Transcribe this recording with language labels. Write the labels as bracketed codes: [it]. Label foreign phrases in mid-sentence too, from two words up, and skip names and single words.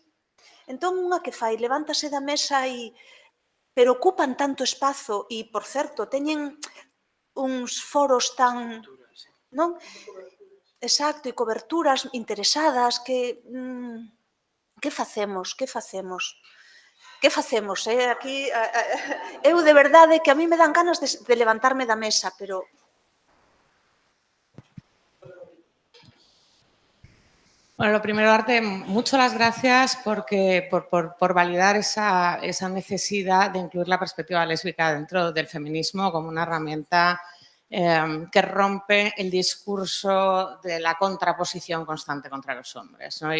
[gl] Entón, unha que fai, levántase da mesa pero ocupan tanto espazo e, por certo, teñen uns foros tan, non? Exacto, e coberturas interesadas que facemos? Que facemos? Que facemos? Aquí, eu de verdade que [es] a mí me dan ganas de levantarme [gl] da mesa, pero [es] Bueno, lo primero, darte mucho las gracias por validar esa necesidad de incluir la perspectiva lésbica dentro del feminismo como una herramienta que rompe el discurso de la contraposición constante contra los hombres, ¿no?